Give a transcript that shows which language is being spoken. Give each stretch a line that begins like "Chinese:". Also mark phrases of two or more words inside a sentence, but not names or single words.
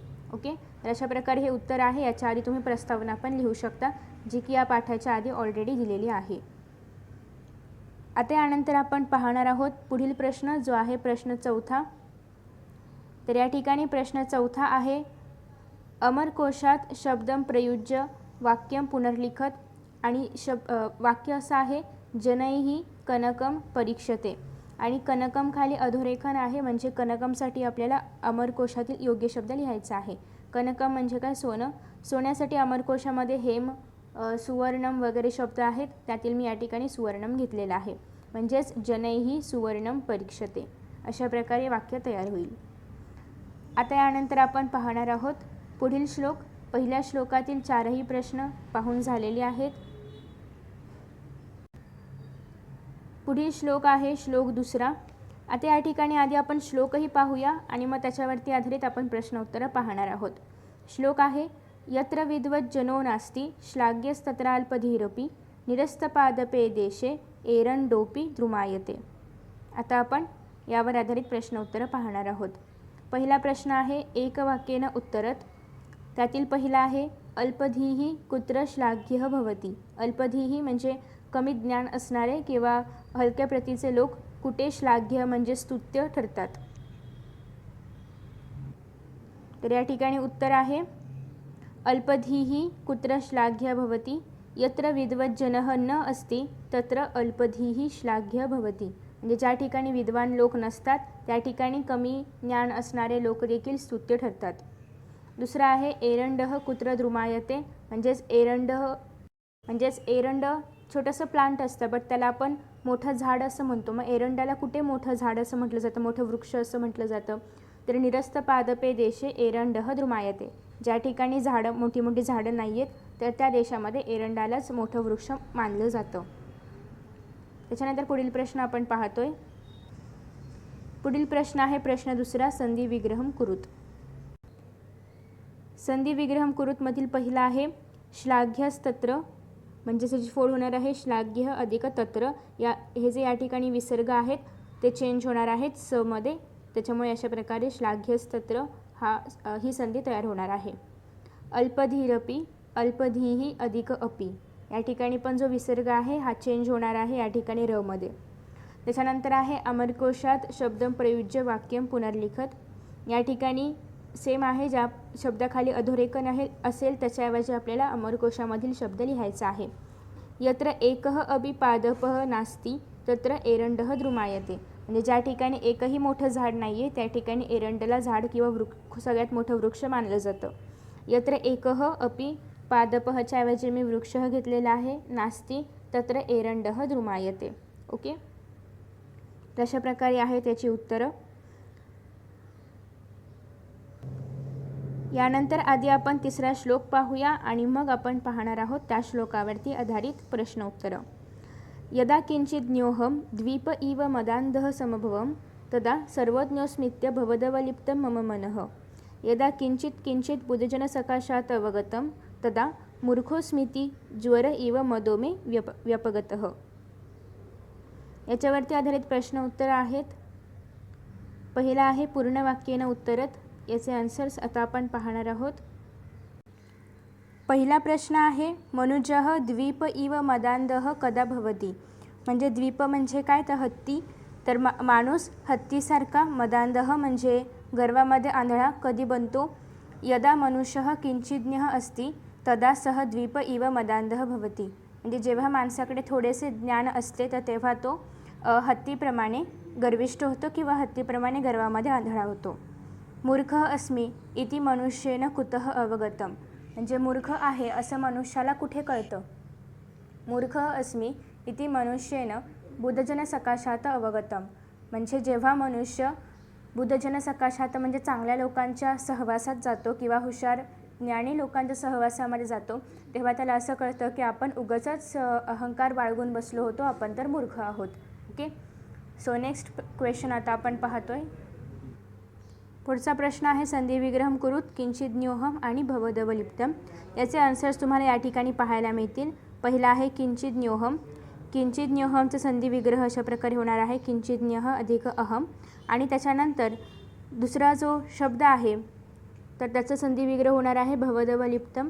Marathi: ओके, तर अशा प्रकारे हे उत्तर आहे. याच्या आधी तुम्ही प्रस्तावना पण लिहू शकता, जी की या पाठाच्या आधी ऑलरेडी दिलेली आहे. आता यानंतर आपण पाहणार आहोत पुढील प्रश्न, जो आहे प्रश्न 4. तर या ठिकाणी प्रश्न 4 आहे
Sanskrit: अमरकोशात शब्दम प्रयुज्य वाक्यम पुनर्लिखत.
Marathi: आणि वाक्य असं आहे
Sanskrit: जनैः कनकम परीक्षते.
Marathi: आणि कनकम खाली अधोरेखन आहे, म्हणजे कनकमसाठी आपल्याला अमरकोशातील योग्य शब्द लिहायचा आहे. कनकम म्हणजे काय? सोनं. सोन्यासाठी अमरकोशामध्ये हेम, सुवर्णम वगैरे शब्द आहेत. त्यातील मी या ठिकाणी सुवर्णम घेतलेला आहे, म्हणजेच
Sanskrit: जनैः सुवर्णम परीक्षते.
Marathi: अशा प्रकारे वाक्य तयार होईल. आता यानंतर आपण पाहणार आहोत पुढील श्लोक. पहिल्या श्लोकातील 4ही प्रश्न पाहून झालेले आहेत. पुढील श्लोक आहे श्लोक 2. आता या ठिकाणी आधी आपण श्लोकही पाहूया आणि मग त्याच्यावरती आधारित आपण प्रश्न उत्तरं पाहणार आहोत.
Sanskrit: श्लोक आहे यत्र विद्वत् जनो नास्ति श्लाघ्यस्तत्राल्पधीरपि निरस्तपादपे देशे एरंडोपि द्रुमायते.
Marathi: आता आपण यावर आधारित प्रश्न उत्तरं पाहणार आहोत. पहिला प्रश्न आहे
Sanskrit: एकवाक्येन उत्तरत. त्यातील पहिला आहे अल्पधीः कुत्र श्लाघ्यः भवति.
Marathi: अल्पधीः म्हणजे कमी ज्ञान असणारे किंवा हलक्या प्रतीचे लोक कुठे श्लाघ्य म्हणजे स्तुत्य ठरतात.
Sanskrit: तर या ठिकाणी उत्तर आहे अल्पधीः कुत्र श्लाघ्यः भवति यत्र विद्वत् जनः न अस्ति तत्र अल्पधीः श्लाघ्यः भवति.
Marathi: म्हणजे ज्या ठिकाणी विद्वान लोक नसतात त्या ठिकाणी कमी ज्ञान असणारे लोक देखील स्तुत्य ठरतात.
Sanskrit: दुसरा आहे एरंडः कुत्र द्रुमायते.
Marathi: म्हणजेच एरंड छोटंसं प्लांट असतं, बट त्याला आपण मोठं झाड असं म्हणतो. मग एरंडाला कुठे मोठं झाड असं म्हटलं जातं, मोठं वृक्ष असं म्हटलं जातं.
Sanskrit: तर निरस्त पादपे देशे एरंडः द्रुमायते.
Marathi: ज्या ठिकाणी झाडं मोठी मोठी झाडं नाही आहेत तर त्या देशामध्ये एरंडालाच मोठं वृक्ष मानलं जातं. त्याच्यानंतर पुढील प्रश्न आपण पाहतोय. पुढील प्रश्न आहे प्रश्न दुसरा,
Sanskrit: संधी विग्रहम कुरुत. संधी विग्रहम कुरुत
Marathi: मधील पहिला आहे श्लाघ्यस्तत्र, म्हणजेच याची फोड होणार आहे श्लाघ्य अधिक तत्र. हे जे या ठिकाणी विसर्ग आहेत ते चेंज होणार आहेत स मध्ये, त्याच्यामुळे अशा प्रकारे श्लाघ्यस्तत्र ही संधी तयार होणार आहे. अल्पधीरपी, अल्पधीही अधिक अपी, या ठिकाणी पण जो विसर्ग आहे हा चेंज होणार आहे या ठिकाणी र मध्ये. त्याच्यानंतर आहे
Sanskrit: अमरकोशात शब्दम प्रयुज्य वाक्यम पुनर्लिखत.
Marathi: या ठिकाणी सेम आहे, ज्या शब्दाखाली अधोरेखन असेल त्याच्याऐवजी आपल्याला अमरकोशामधील शब्द लिहायचा आहे.
Sanskrit: यत्र एकः अपि पादपः नास्ति तत्र एरंडः द्रुमायते.
Marathi: म्हणजे ज्या ठिकाणी एकही मोठं झाड नाही आहे त्या ठिकाणी एरंडला झाड किंवा सगळ्यात मोठं वृक्ष मानलं जातं.
Sanskrit: यत्र एकः अपि पादपःच्या
Marathi: ऐवजी मी वृक्षः घेतलेला आहे,
Sanskrit: नास्ति तत्र एरंडः द्रुमायते.
Marathi: ओके, तशा प्रकारे आहे त्याची उत्तरं. यानंतर आधी आपण तिसरा श्लोक पाहूया आणि मग आपण पाहणार आहोत त्या श्लोकावरती आधारित प्रश्न उत्तरं.
Sanskrit: यदा किंचित ज्ञोहम द्वीप इव मदान्धः समभवम तदा सर्वज्ञोस्मित्य भवदवलिप्तं मम मनः. यदा किंचित किंचित बुधजनसकाशात् अवगतं तदा मूर्खोस्मिति ज्वर इव मदो मे व्यपगतः.
Marathi: याच्यावरती आधारित प्रश्न उत्तर आहेत. पहिला आहे
Sanskrit: पूर्ण वाक्येन उत्तरत.
Marathi: याचे आन्सर्स आता आपण पाहणार आहोत.
Sanskrit: पहिला प्रश्न आहे मनुजः द्वीप इव मदान्धः कदा भवति.
Marathi: म्हणजे द्वीप म्हणजे काय, तर हत्ती. तर माणूस हत्तीसारखा, मदान्धः म्हणजे गर्वामध्ये आंधळा कधी बनतो.
Sanskrit: यदा मनुष्यः किंचिज्ञः अस्ति तदा सह द्वीप इव मदान्धः भवति.
Marathi: म्हणजे जेव्हा माणसाकडे थोडेसे ज्ञान असते तर तेव्हा तो हत्तीप्रमाणे गर्विष्ठ होतो किंवा हत्तीप्रमाणे गर्वामध्ये आंधळा होतो.
Sanskrit: मूर्खः अस्मि इति मनुष्येन कुतः अवगतम.
Marathi: म्हणजे मूर्ख आहे असं मनुष्याला कुठे कळतं.
Sanskrit: मूर्खः अस्मि इति मनुष्येन बुधजनसकाशात अवगतम.
Marathi: म्हणजे जेव्हा मनुष्य बुधजनसकाशात म्हणजे चांगल्या लोकांच्या सहवासात जातो किंवा हुशार ज्ञानी लोकांच्या सहवासामध्ये जातो तेव्हा त्याला असं कळतं की आपण उगाचच अहंकार बाळगून बसलो होतो, आपण तर मूर्ख आहोत.
English: Okay, so next question
Marathi: आता आपण पाहतोय. पुढचा प्रश्न आहे
Sanskrit: संधी विग्रहम कुरुत
Marathi: किंचिज्ञोहम आणि भवदवलिप्तम. याचे आन्सर्स तुम्हाला या ठिकाणी पाहायला मिळतील. पहिला आहे किंचिज्ञोहम. किंचिज्ञोहमचा संधी विग्रह अशा प्रकारे होणार आहे किंचिज्ञः अधिक अहम. आणि त्याच्यानंतर दुसरा जो शब्द आहे तर त्याचा संधी विग्रह होणार आहे भवदवलिप्तम.